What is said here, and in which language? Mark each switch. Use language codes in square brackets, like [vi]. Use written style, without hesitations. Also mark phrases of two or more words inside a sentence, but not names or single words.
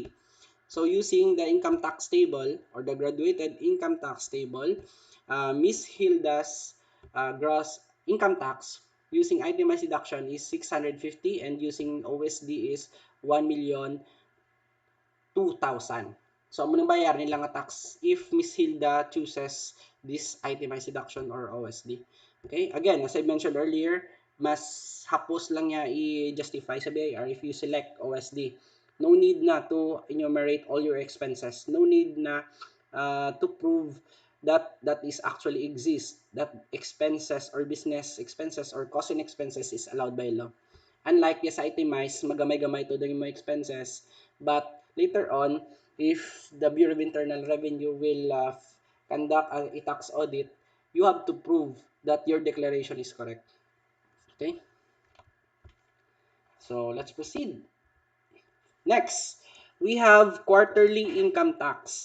[en] So using the income tax table or the graduated income tax table, Miss Hilda's gross income tax using itemized deduction is 650 and using OSD is 1,200,000. So, [hil] amo nang bayar nila nga tax [en] if Miss Hilda chooses this itemized deduction or OSD. Okay? Again, as I mentioned earlier, [hil] mas hapos lang niya i-justify sa BIR [en] if you select OSD. No need na to enumerate all your expenses. No need na to prove that that is actually exist, that expenses or business expenses or costing expenses is allowed by law. Unlike yes itemize, [hil] magamay-gamay to yung mga [en] expenses, but later on, if the Bureau of Internal Revenue will conduct a tax audit, you have to prove that your declaration is correct. Okay? So, let's proceed. Next, we have quarterly income tax.